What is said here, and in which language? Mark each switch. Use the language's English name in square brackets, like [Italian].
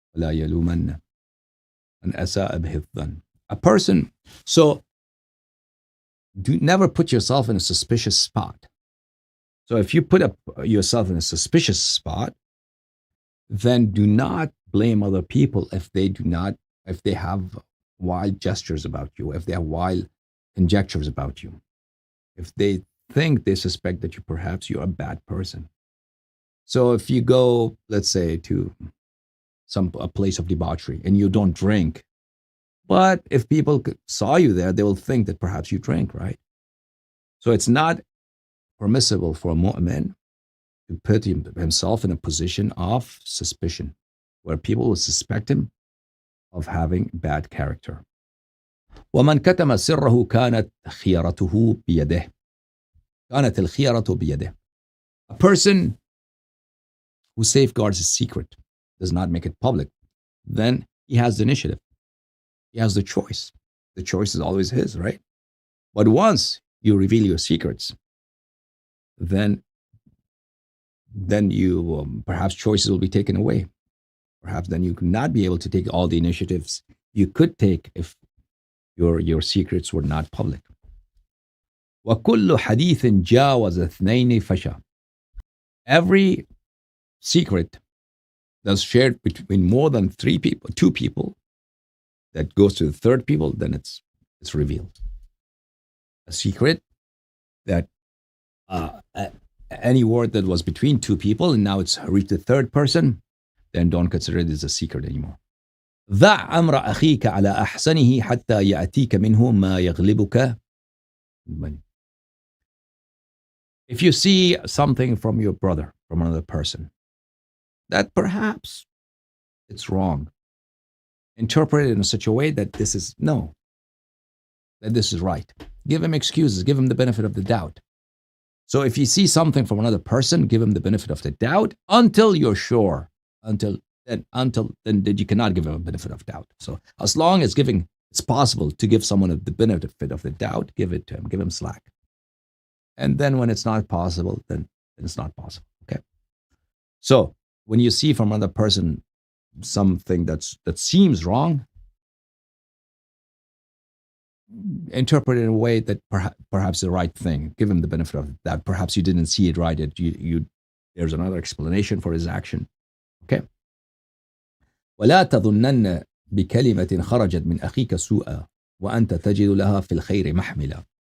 [Arabic] فلا يلومن من أساء به الظن. [English] A person, so never put yourself in a suspicious spot. So if you put yourself in a suspicious spot, then do not blame other people if they have wild gestures about you, if they have wild conjectures about you, if they suspect that you're a bad person. So if you go, let's say, to a place of debauchery and you don't drink, but if people saw you there, they will think that perhaps you drink, right? So it's not permissible for a mu'min to put himself in a position of suspicion, where people will suspect him of having bad character. [Arabic] ومن كتم سره كانت خيرته بيده. كانت الخيرة بيده. [English] A person who safeguards his secret, does not make it public, then he has the initiative. He has the choice. The choice is always his, right? But once you reveal your secrets, then you perhaps choices will be taken away. Perhaps then you could not be able to take all the initiatives you could take if your secrets were not public. [Arabic] وَكُلُّ حَدِيثٍ جَاوَزَ اثْنَيْنِ فَشَى. [English] Every secret that's shared between more than two people, that goes to the third people, then it's revealed. A secret that any word that was between two people and now it's reached the third person, then don't consider it as a secret anymore. [Arabic] ضع أمر أخيك على أحسنه حتى يأتيك منه ما يغلبك. [English] If you see something from your brother, from another person, that perhaps it's wrong, interpret it in such a way that this is right. Give him excuses, give him the benefit of the doubt. So if you see something from another person, give him the benefit of the doubt until you're sure. Until then you cannot give him a benefit of doubt. So as long as it's possible to give someone the benefit of the doubt, give it to him, give him slack. And then when it's not possible, then it's not possible. Okay. So when you see from another person something that seems wrong, interpret it in a way that perhaps the right thing. Give him the benefit of that. Perhaps you didn't see it right. There's another explanation for his action. Okay. [Arabic] ولا تظنن بكلمة خرجت من أخيك سوءا وأنت تجد لها في الخير محملا.